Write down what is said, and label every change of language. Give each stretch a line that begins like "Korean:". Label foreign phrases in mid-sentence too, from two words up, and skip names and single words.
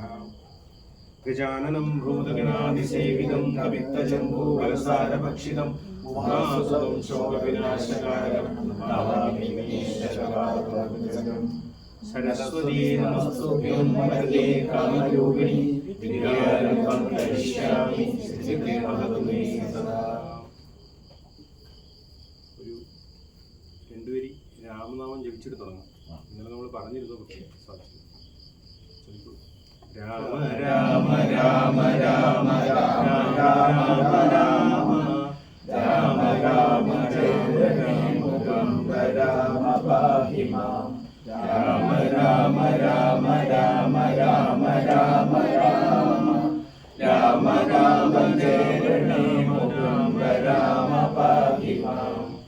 Sanskrit: गजाननं भूतगणादिसेवितं कवित्तजम्बूफलसारभक्षितं उमासुतं शोकविनाशकारकं नमामि विघ्नेश्वरपादपङ्कजं। सरस्वती नमस्तुभ्यं वरदे कामरूपिणि विद्यारम्भं करिष्यामि सिद्धिर्भवतु मे सदा।
Malayalam: ഒരു രണ്ടുപേരി രാമനാമം ജപിച്ചിട്ട് തുടങ്ങാം. ഇന്നലെ നമ്മൾ പറഞ്ഞിരുന്നു, പക്ഷേ സാധിച്ചു.
Sanskrit: രാമ രാമ രാമ രാമ രാമ രാമ രാമ രാമ രാമ ജയ രാമ രാമ പാഹി മാം രാമ രാമ രാമ രാമ രാമ രാമ രാമ രാമ രാമ ജയ രാമ രാമ പാഹി മാം.